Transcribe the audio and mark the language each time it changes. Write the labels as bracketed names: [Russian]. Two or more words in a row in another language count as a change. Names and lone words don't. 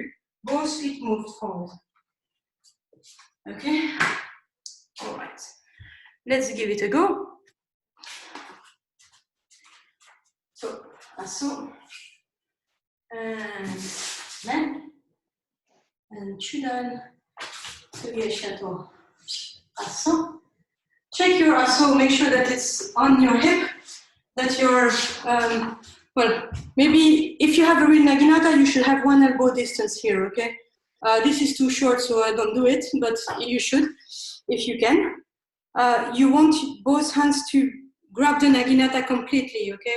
[English] Both feet move forward. Okay? All right. Let's give it a go. So, aso, and men, and chudan, sugyeshato, aso. Check your aso, make sure that it's on your hip, that you're, well, maybe if you have a real naginata, you should have 1 elbow distance here, okay? This is too short, so I don't do it, but you should, if you can. You want both hands to grab the naginata completely, okay?